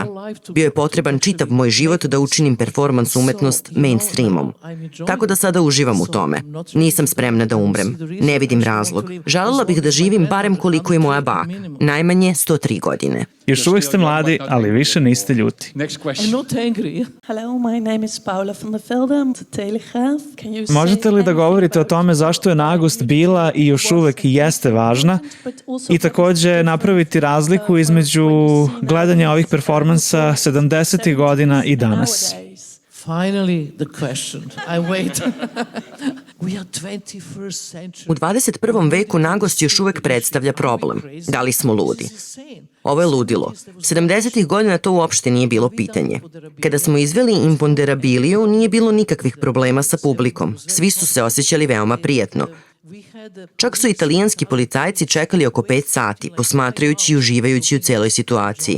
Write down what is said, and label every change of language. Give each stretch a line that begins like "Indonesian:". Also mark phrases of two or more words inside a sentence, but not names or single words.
Serbian: Bio je potreban čitav moj život da učinim performans umetnost mainstreamom. Tako da sada uživam u tome. Nisam spremna da umrem. Ne vidim razlog. Želela bih da živim barem koliko je moja baka. Najmanje 103 godine. Još uvijek ste mladi, ali više niste ljuti.
English: Next I'm question. not angry. Hello, my name is Paula van der Velde. I'm the Telegraaf. Can you
Serbian: Možete li da govorite o tome zašto je nagost bila i još uvek jeste važna i takođe napraviti razliku između gledanja ovih performansa 70. godina i danas?
English: Finally, the question. I wait. We are 21st century.
Serbian: U 21. veku nagost još uvek predstavlja problem. Da li smo ludi? Ovo je ludilo. 70. godina to uopšte nije bilo pitanje. Kada smo izveli imponderabiliju, nije bilo nikakvih problema sa publikom. Svi su se osjećali veoma prijatno. Čak su italijanski policajci čekali oko 5 sati, posmatrajući i uživajući u celoj situaciji.